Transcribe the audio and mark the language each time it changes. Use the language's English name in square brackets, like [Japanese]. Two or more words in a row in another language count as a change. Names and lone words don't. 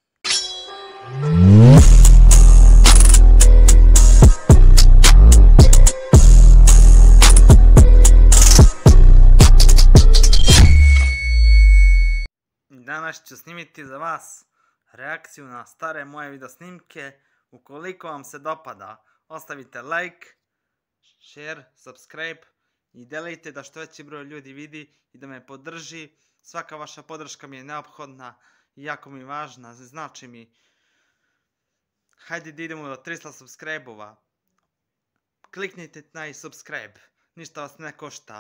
[Serbian] Danas ću snimiti za vas reakciju na stare moje video snimke. Ukoliko vam se dopada, ostavite [English] like, share, subscribe [Serbian] i delite da što veći broj ljudi vidi i da me podrži. Svaka vaša podrška mi je neophodna i jako mi važna, znači mi. Hajde da idemo do 300 subscribe-ova. Kliknite na subscribe, ništa vas ne košta.